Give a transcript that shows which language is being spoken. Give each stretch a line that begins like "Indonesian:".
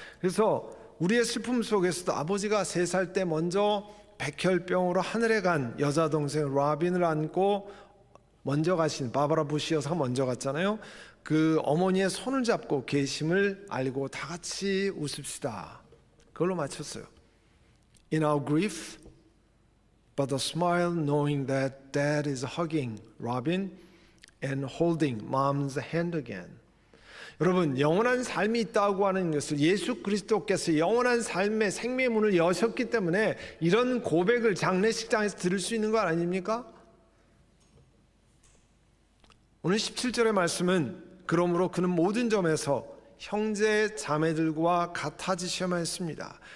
Korean: 그래서 우리의 슬픔 속에서도 아버지가 3살 때 먼저 백혈병으로 하늘에 간 여자 동생 라빈을 안고 먼저 가신 바바라 부시 여사가 먼저 갔잖아요. 그 어머니의 손을 잡고 계심을 알고 다 같이 웃읍시다. 그걸로 마쳤어요.
English: In our grief, but a smile knowing that Dad is hugging Robin and holding Mom's hand again.
Korean: 여러분, 영원한 삶이 있다고 하는 것을 예수 그리스도께서 영원한 삶의 생명의 문을 여셨기 때문에 이런 고백을 장례식장에서 들을 수 있는 거 아닙니까? 오늘 17절의 말씀은 그러므로 그는 모든 점에서 형제 자매들과 같아지셔야만 했습니다.